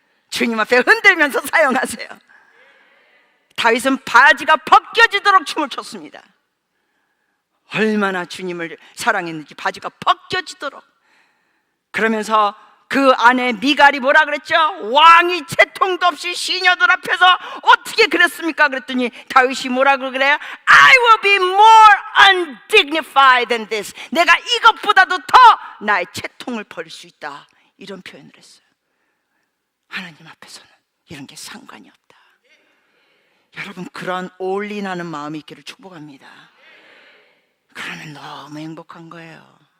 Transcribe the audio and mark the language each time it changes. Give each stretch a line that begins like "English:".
Korean: 주님 앞에 흔들면서 사용하세요. 다윗은 바지가 벗겨지도록 춤을 췄습니다. 얼마나 주님을 사랑했는지 바지가 벗겨지도록. 그러면서 그 안에 미갈이 뭐라 그랬죠? 왕이 채통도 없이 시녀들 앞에서 어떻게 그랬습니까? 그랬더니 다윗이 뭐라고 그래요?
English: I will be more undignified than this.
Korean: 내가 이것보다도 더 나의 채통을 버릴 수 있다. 이런 표현을 했어요. 하나님 앞에서는 이런 게 상관이 없다. 여러분, 그런 올인하는 마음이 있기를 축복합니다. 그러면 너무 행복한 거예요.